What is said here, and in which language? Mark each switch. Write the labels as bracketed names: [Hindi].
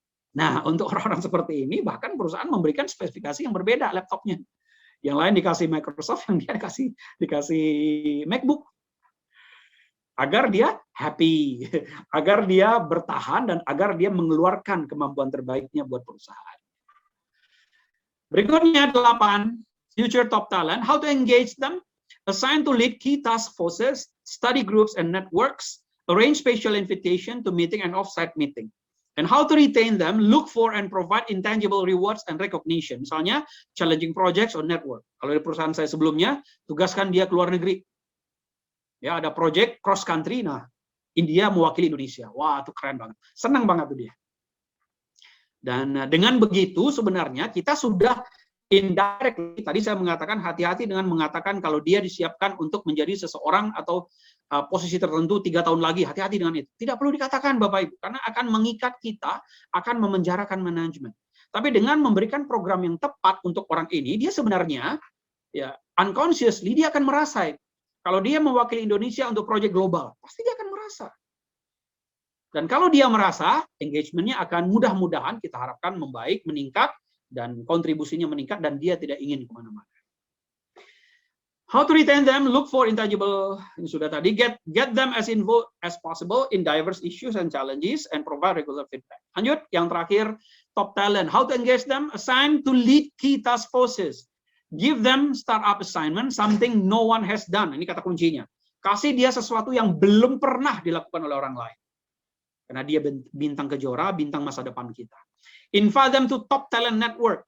[Indonesian] Nah, untuk orang-orang seperti ini bahkan perusahaan memberikan spesifikasi yang berbeda laptopnya. Yang lain dikasih Microsoft, yang dia dikasih MacBook. Agar dia happy, agar dia bertahan, dan agar dia mengeluarkan kemampuan terbaiknya buat perusahaan. Berikutnya 8, [English] future top talent, how to engage them, assign to lead key task forces, study groups and networks, arrange special invitation to meeting and off-site meeting. And how to retain them, look for and provide intangible rewards and recognition. Misalnya, challenging projects or network. [Indonesian] Kalau di perusahaan saya sebelumnya, tugaskan dia ke luar negeri. Ya, ada project cross country, nah India mewakili Indonesia. Wah, itu keren banget. Senang banget tuh dia. Dan dengan begitu sebenarnya kita sudah indirectly, tadi saya mengatakan hati-hati dengan mengatakan kalau dia disiapkan untuk menjadi seseorang atau posisi tertentu 3 tahun lagi, hati-hati dengan itu. Tidak perlu dikatakan Bapak Ibu, karena akan mengikat kita, akan memenjarakan manajemen. Tapi dengan memberikan program yang tepat untuk orang ini, dia sebenarnya ya unconsciously dia akan merasa kalau dia mewakili Indonesia untuk proyek global, pasti dia akan merasa. Dan kalau dia merasa, engagement-nya akan mudah-mudahan kita harapkan membaik, meningkat, dan kontribusinya meningkat, dan dia tidak ingin kemana-mana. [English] How to retain them, look for intangible, [Indonesian] ini sudah tadi, [English] get them as involved as possible in diverse issues and challenges, and provide regular feedback. [Indonesian] Lanjut, yang terakhir, [English] top talent. How to engage them, assign to lead key task forces. Give them startup assignment, something no one has done. [Indonesian] Ini kata kuncinya. Kasih dia sesuatu yang belum pernah dilakukan oleh orang lain. Karena dia bintang kejora, bintang masa depan kita. [English] Invite them to top talent network.